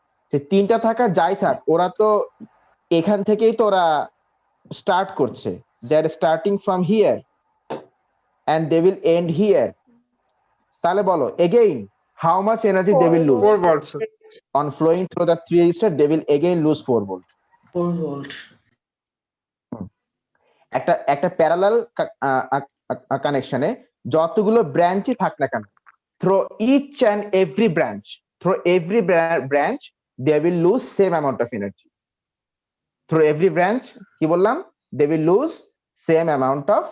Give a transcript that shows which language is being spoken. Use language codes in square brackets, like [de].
[bn] সেই তিনটা থাকা যাই থাক, ওরা তো এখান থেকেই তো ওরা স্টার্ট করছে। [en] They are starting from here and they will end here. [bn] তাহলে বলো [en] again how much energy they will lose? 4 volts sir। On flowing through the 3 resistor, they will again lose 4 volt. 4 volt। [bn] একটা parallel কানেকশনে যতগুলো ব্রাঞ্চই থাক না কেন, [en] Through each and every branch, through every branch they will lose same amount of energy. Through every branch [bn] কি বললাম? [en] they will lose same amount of